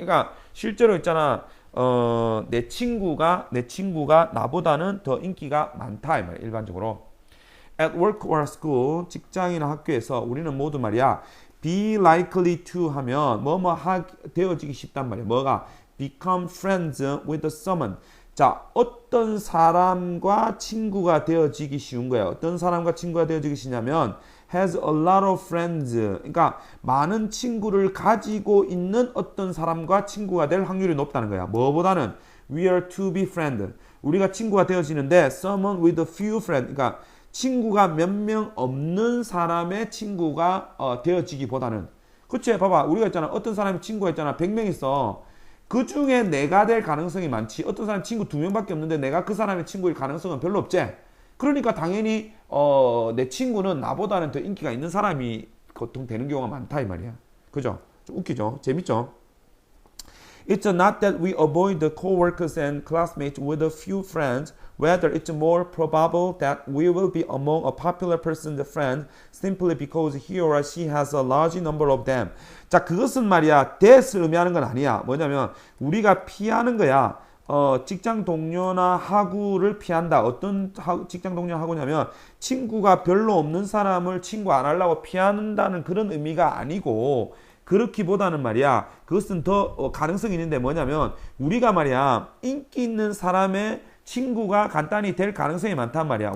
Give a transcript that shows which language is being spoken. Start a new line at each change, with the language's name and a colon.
Korean: 그러니까 실제로 있잖아. 내 친구가 나보다는 더 인기가 많다 이 말이야. 일반적으로.
English: At work or school
Korean: 직장이나 학교에서 우리는 모두 말이야.
English: be likely to
Korean: 하면 되어지기 쉽단 말이야. 뭐가
English: become friends with someone.
Korean: 자, 어떤 사람과 친구가 되어지기 쉬운 거예요. 어떤 사람과 친구가 되어지기 쉬냐면
English: has a lot of friends.
Korean: 그러니까 많은 친구를 가지고 있는 어떤 사람과 친구가 될 확률이 높다는 거야. 뭐보다는
English: we are to be friend.
Korean: 우리가 친구가 되어지는데
English: someone with a few friends.
Korean: 그러니까 친구가 몇 명 없는 사람의 친구가 되어지기보다는. 그치? 봐봐. 우리가 있잖아. 어떤 사람이 친구가 있잖아. 100명 있어. 그 중에 내가 될 가능성이 많지. 어떤 사람 친구 2명밖에 없는데 내가 그 사람의 친구일 가능성은 별로 없지. 그러니까 당연히 내 친구는 나보다는 더 인기가 있는 사람이 보통 되는 경우가 많다 이 말이야. 그죠? 좀 웃기죠? 재밌죠?
English: It's not that we avoid the co-workers and classmates with a few friends. Rather, it's more probable that we will be among a popular person's friend simply because he or she has a large number of them.
Korean: 자, 그것은 말이야, that을 의미하는 건 아니야. 뭐냐면 우리가 피하는 거야. 직장 동료나 학우를 피한다. 어떤 직장 동료 학우냐면 친구가 별로 없는 사람을 친구 안 하려고 피한다는 그런 의미가 아니고 그렇기보다는 말이야 그것은 더 가능성이 있는데 뭐냐면 우리가 말이야 인기 있는 사람의 친구가 간단히 될 가능성이 많단 말이야.